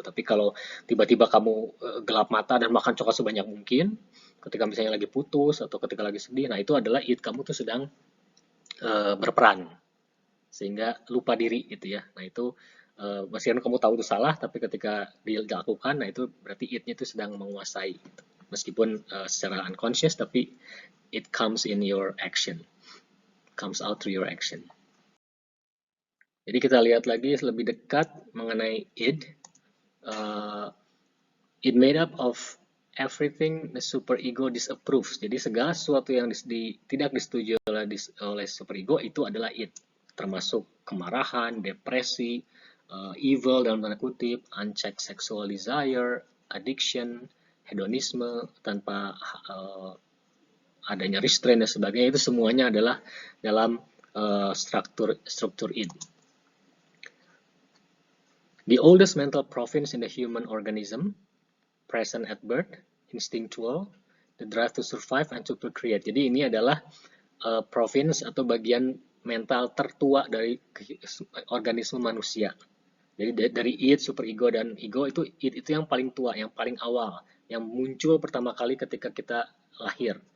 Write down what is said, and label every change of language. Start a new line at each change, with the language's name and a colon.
Indonesian: Tapi kalau tiba-tiba kamu gelap mata dan makan coklat sebanyak mungkin, ketika misalnya lagi putus atau ketika lagi sedih, nah itu adalah it kamu tuh sedang berperan sehingga lupa diri gitu ya. Nah itu meskipun kamu tahu itu salah, tapi ketika dilakukan, nah itu berarti it-nya itu sedang menguasai. Gitu. Meskipun secara
English: unconscious, tapi it comes in your action, comes out through your action.
Indonesian: Jadi kita lihat lagi lebih dekat mengenai id.
English: It made up of everything the superego disapproves.
Indonesian: Jadi segala sesuatu yang tidak disetujui oleh superego itu adalah id, termasuk kemarahan, depresi, evil dalam tanda kutip, unchecked sexual desire, addiction, hedonisme tanpa adanya restraint dan sebagainya, itu semuanya adalah dalam struktur id.
English: The oldest mental province in the human organism, present at birth, instinctual, the drive to survive and to procreate.
Indonesian: Jadi ini adalah province atau bagian mental tertua dari organisme manusia. Jadi dari id, superego dan ego itu id itu yang paling tua, yang paling awal, yang muncul pertama kali ketika kita lahir.